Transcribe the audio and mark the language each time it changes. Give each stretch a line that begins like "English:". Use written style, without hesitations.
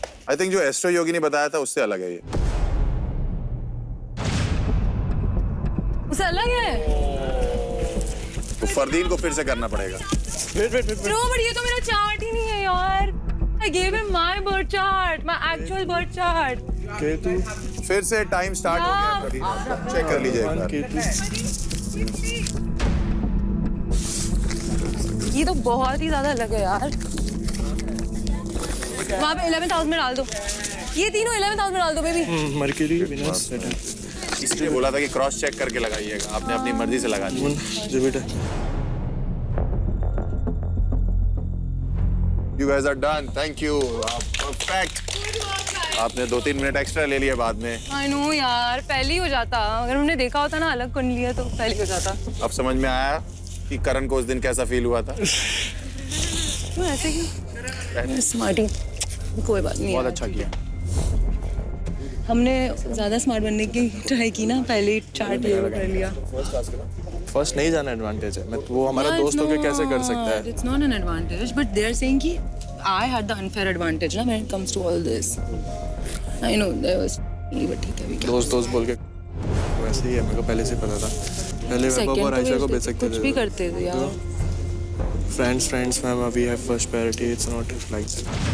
English: I think
Hindi: जो astro योगी ने बताया था उससे अलग है ये। उससे अलग है। तो फरदीन को फिर से करना पड़ेगा।
English: No, but
Hindi: ये तो मेरा चार्ट ही नहीं है यार.
English: I gave him my birth chart, my actual birth chart.
Hindi: Ketu. फिर से टाइम स्टार्ट हो गया प्रवीण आपका। चेक कर लीजिए एक बार। ये तो बहुत ही ज्यादा अलग है यार. वहाँ पे 11th हाउस में डाल दो. ये तीनों 11th हाउस में डाल दो बेबी. Mercury Venus Saturn. इसलिए बोला था कि क्रॉस चेक करके लगाइएगा, आपने अपनी मर्जी से लगा दिया। Jupiter.
English: You guys are done. Thank you. Perfect.
Hindi: आपने 2-3 मिनट एक्स्ट्रा ले लिए बाद में।
English: I know
Hindi: यार, पहले ही हो जाता. अगर हमने देखा होता ना अलग कर लिया तो पहले ही हो जाता. अब समझ में आया कि करण को उस दिन कैसा फील हुआ था? क्यों ऐसे ही? स्मार्टी. कोई बात नहीं. बहुत अच्छा किया। हमने ज्यादा स्मार्ट बनने की ट्राई की ना, पहले ही चार्ट ये कर लिया. फर्स्ट नहीं जाना एडवांटेज है. मैं वो हमारा दोस्त होके कैसे कर सकता है?
English: It's not an advantage, but they are saying कि I had the unfair advantage ना when it comes to all this. I know there was, but
Hindi: ठीक है भी क्या. दोस्त बोल के वैसे ही है, मेरे को पहले से पता था. पहले वैभव और आयशा को बेच सकते थे. कुछ भी करते थे यार.
English: Friends ma'am, we have first priority. It's not like that.